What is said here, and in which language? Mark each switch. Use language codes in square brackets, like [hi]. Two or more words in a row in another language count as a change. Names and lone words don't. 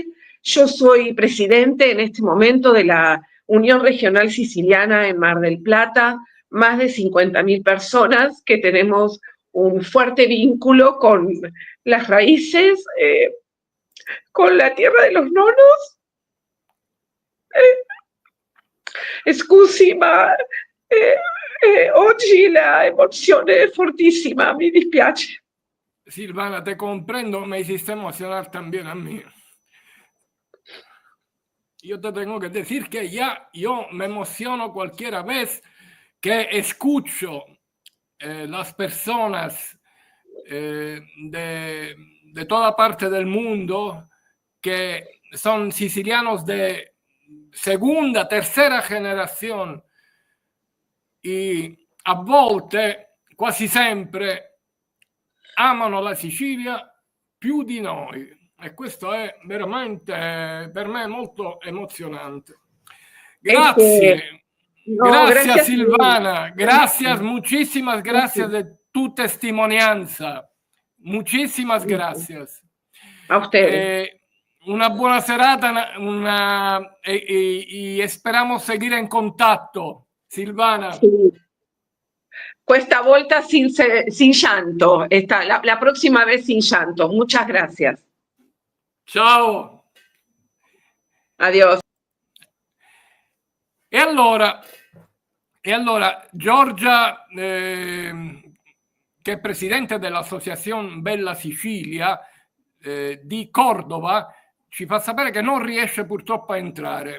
[es] Yo soy presidente en este momento de la Unión Regional Siciliana en Mar del Plata, más de 50.000 personas que tenemos un fuerte vínculo con las raíces, con la tierra de los nonos. [it] Scusi, ma oggi la emozione è fortissima, mi dispiace. [es] Silvana, te comprendo, me hiciste emocionar también a mí. Yo te tengo que decir que ya yo me emociono cualquiera vez que escucho las personas de toda parte del mundo que son sicilianos de segunda, tercera [it] generazione, e a volte, quasi sempre, amano la Sicilia più di noi, e questo è veramente per me molto emozionante. Grazie. [es] Gracias, Silvana. Gracias, muchísimas gracias de tu testimonianza. Muchísimas gracias. A ustedes. [it] Una buona serata [es] y esperamos seguir en contacto, Silvana. Sí. [it] Questa volta [es] sin llanto, la próxima vez sin llanto. Muchas gracias. [it] Ciao. [es] Adiós. [it] E allora Giorgia, che è presidente dell'Associazione Bella Sicilia di Cordova, ci fa sapere che non riesce purtroppo a entrare.